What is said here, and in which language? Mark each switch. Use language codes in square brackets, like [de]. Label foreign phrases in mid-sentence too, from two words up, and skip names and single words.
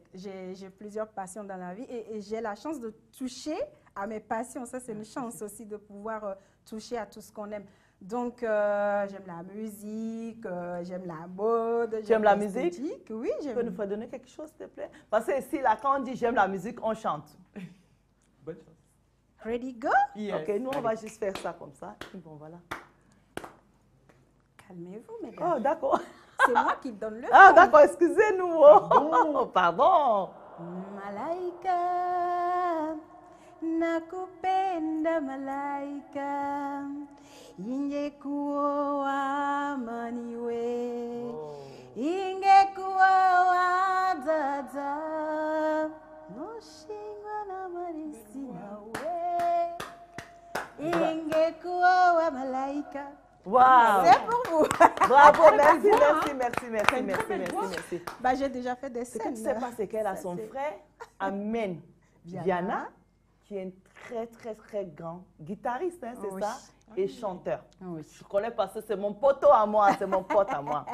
[fr] J'ai plusieurs passions dans la vie et j'ai la chance de toucher à mes passions. Ça, c'est une chance aussi de pouvoir toucher à tout ce qu'on aime. Donc, j'aime la musique, j'aime la mode. J'aime la musique? Oui, j'aime. Tu peux nous faire donner quelque chose, s'il te plaît? Parce que ici, là, quand on dit j'aime la musique, on chante. Bonne chance. [en] Ready, go? Yes. [fr] Ok, nous, on va juste faire ça comme ça. Bon, voilà. Calmez-vous, mesdames. Oh, d'accord. C'est moi qui donne le Ah, d'accord, excusez-nous. Oh, pardon. [sw] Malaika, nakupenda malaika, ingekuwa maniwe, ingekuwa dada, noshingwa na marisi nawe, ingekuwa malaika. [fr] Wow. C'est pour vous. Bravo, merci. Bah, j'ai déjà fait des scènes. Ce que tu sais pas, c'est qu'elle a son frère, Amen Viana, qui est un très grand guitariste, hein, c'est ça, et chanteur. Je connais parce que c'est mon poteau à moi, c'est mon pote à moi.